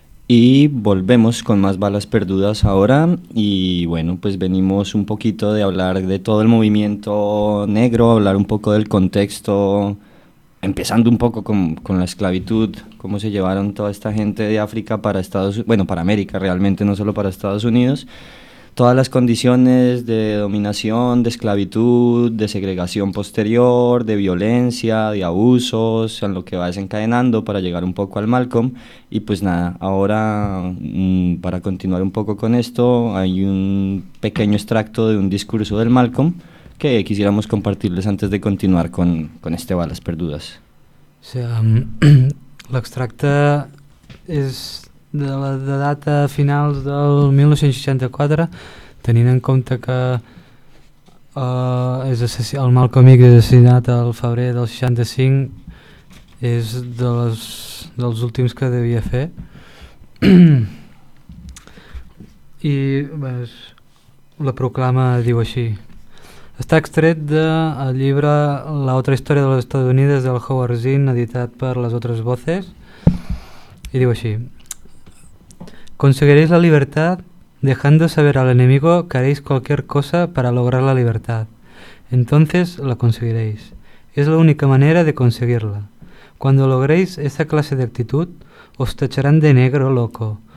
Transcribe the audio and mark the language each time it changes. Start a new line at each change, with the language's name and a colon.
Spanish: Y volvemos con más balas perdidas ahora, y bueno, pues venimos un poquito de hablar de todo el movimiento negro, hablar un poco del contexto, empezando un poco con la esclavitud, cómo se llevaron toda esta gente de África para Estados, bueno, para América realmente, no solo para Estados Unidos, todas las condiciones de dominación, de esclavitud, de segregación posterior, de violencia, de abusos, en lo que va desencadenando para llegar un poco al Malcolm. Y pues nada, ahora para continuar un poco con esto, hay un pequeño extracto de un discurso del Malcolm que quisiéramos compartirles antes de continuar con este Balas Perdidas.
Catalan: O sea, l'extracte es de la de data finals del 1964, tenint en compte que el Malcolm X és assassinat al febrer del 65, és dels últims que devia fer. I pues, la proclama diu així. Està extret del llibre La otra història de los Estados Unidos del Howard Zinn, editat per Les otres voces, i diu així.
Spanish: Conseguiréis la libertad dejando saber al enemigo que haréis cualquier cosa para lograr la libertad. Entonces la conseguiréis. Es la única manera de conseguirla. Cuando logréis esa clase de actitud, os tacharán de negro loco.